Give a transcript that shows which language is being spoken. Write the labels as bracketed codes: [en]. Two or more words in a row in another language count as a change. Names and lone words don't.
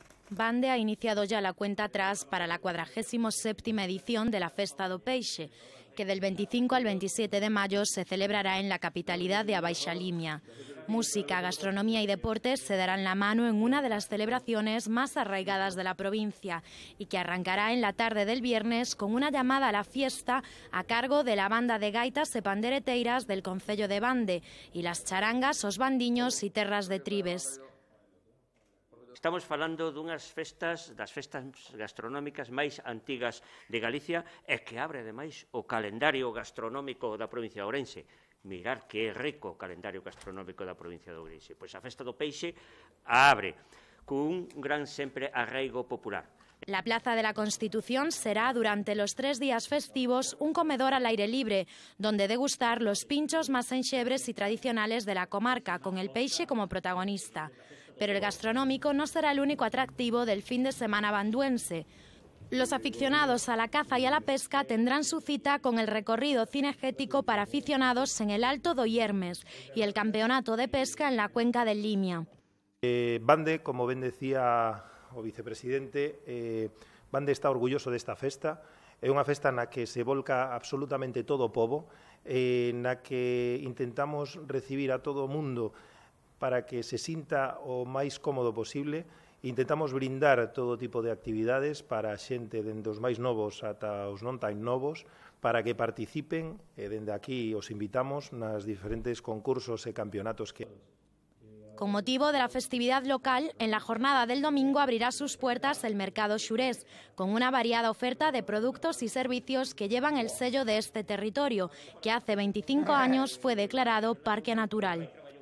[es] Bande ha iniciado ya la cuenta atrás para la 47ª edición de la Festa do Peixe, que del 25 al 27 de mayo se celebrará en la capitalidad de A Baixa Limia. Música, gastronomía y deportes se darán la mano en una de las celebraciones más arraigadas de la provincia y que arrancará en la tarde del viernes con una llamada a la fiesta a cargo de la banda de [gl] gaitas e pandereteiras [es] del concello de Bande y las charangas, os bandiños y terras de Tribes. [gl] Estamos falando das festas gastronómicas máis antigas de Galicia e que abre, ademais, o calendario gastronómico da provincia de Ourense. Mirar que é rico o calendario gastronómico da provincia de Ourense. Pois a Festa do Peixe abre cun gran sempre arraigo popular. [es] La Plaza de la Constitución será, durante los 3 días festivos, un comedor al aire libre, donde degustar los pinchos más enxebres y tradicionales de la comarca, con el peixe como protagonista. Pero el gastronómico no será el único atractivo del fin de semana banduense. Los aficionados a la caza y a la pesca tendrán su cita con el recorrido cinegético para aficionados en el Alto do Hiermes y el campeonato de pesca en la cuenca del Limia. [gl] Bande, como ben decía o vicepresidente, Bande está orgulloso desta festa. É unha festa na que se volca absolutamente todo o pobo, na que intentamos recibir a todo o mundo para que se sinta o máis cómodo posible. Intentamos brindar todo tipo de actividades para a xente dende os máis novos ata os non tan novos, para que participen, e dende aquí os invitamos nas diferentes concursos e campeonatos que... [es] Con motivo de la festividad local, en la jornada del domingo abrirá sus puertas el Mercado Xurés, con una variada oferta de productos y servicios que llevan el sello de este territorio, que hace 25 años fue declarado Parque Natural.